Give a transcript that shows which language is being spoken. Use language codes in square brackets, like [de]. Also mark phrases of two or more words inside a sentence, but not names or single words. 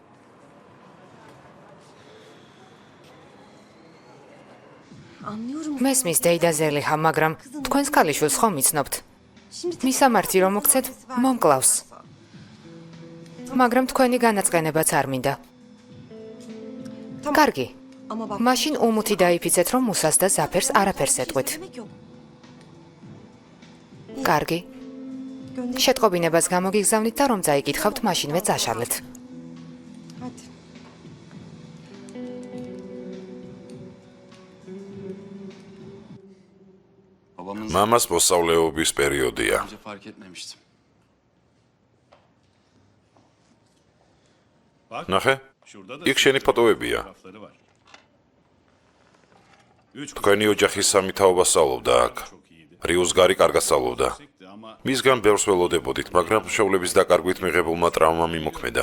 [tr] Anlıyorum. [ka] მესმის დეიდა ზელიხა, მაგრამ თქვენს ქალიშვილს ხომ იცნობთ? [tr] Şimdi [ka] მისამართი რომ მოგცეთ, მომკლავს. მაგრამ თქვენი განაწყენებაც არ მინდა. კარგი. [tr] ama bak. [ka] მაშინ უმუთი დაიფიცეთ, რომ მუსას და ზაფერს არაფერს ეტყვით. [tr] Demek yok. [ka] კარგი. [tr] Gönder. [ka] შეტყობინებას გამოგიგზავნით და რომ წაიკითხავთ, მაშინვე წაშალეთ. [tr] Hadi. Babamın [ka] მამას მოსწავლეობის პერიოდია. [tr] önce fark etmemiştim. [ka] ნახე? იქ შენი ფოტოებია. თქვენი ოჯახის სამი თაობა სწავლობდა აქ. რიუსგარი კარგად სწავლობდა. მისგან ბევრს ველოდებოდით, მაგრამ მშობლების დაკარგვით მიღებულმა ტრავმა მიმოქმედა.